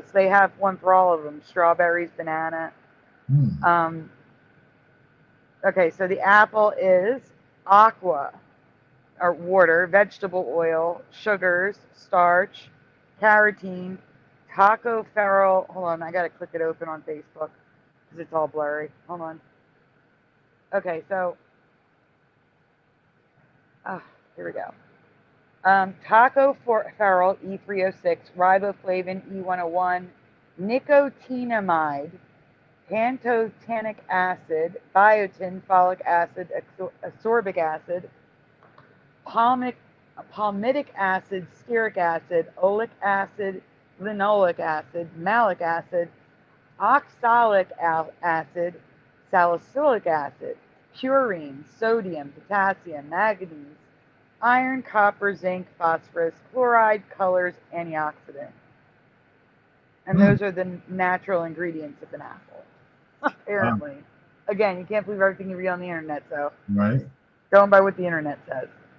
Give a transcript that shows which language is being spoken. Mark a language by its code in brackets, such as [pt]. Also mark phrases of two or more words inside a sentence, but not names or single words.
[en] They have one for all of them, strawberries, banana. Okay, so the apple is aqua, or water, vegetable oil, sugars, starch, carotene, tocopherol. Hold on, I got to click it open on Facebook because it's all blurry. Hold on. Okay, so, here we go. Tocopherol E306, riboflavin E101, nicotinamide, pantothenic acid, biotin, folic acid, ascorbic acid, palmitic acid, stearic acid, oleic acid, linoleic acid, malic acid, oxalic acid, salicylic acid, purine, sodium, potassium, manganese, iron, copper, zinc, phosphorus, chloride, colors, antioxidant. And those are the natural ingredients of an apple, apparently. Again, you can't believe everything you read on the internet, so Right. going by what the internet says.